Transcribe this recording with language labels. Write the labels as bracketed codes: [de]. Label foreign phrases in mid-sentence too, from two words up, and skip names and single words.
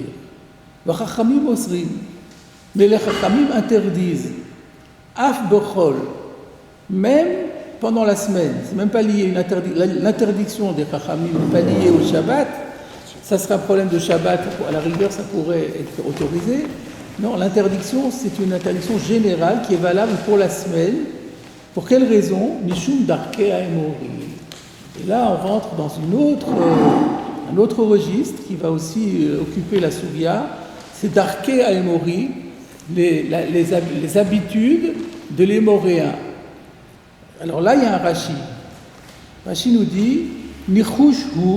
[he] וחכמים אוסרין, [fr] mais les chachamim interdisent [he] אף בחול, [fr] même pendant la semaine. C'est même pas lié l'interdiction des chachamim n'est pas liée au Shabbat. Ça serait un problème de Shabbat. À la rigueur, ça pourrait être autorisé. Non, l'interdiction, c'est une interdiction générale qui est valable pour la semaine. Pour quelle raison? [he] משום דרכי האמורי. [fr] Et là, on rentre dans un autre registre qui va aussi occuper la Sougia, c'est [he] דרכי האמורי, [fr] les habitudes de l'Émoréen. Alors là, il y a un Rashi. Rashi nous dit [he] ניחוש הוא.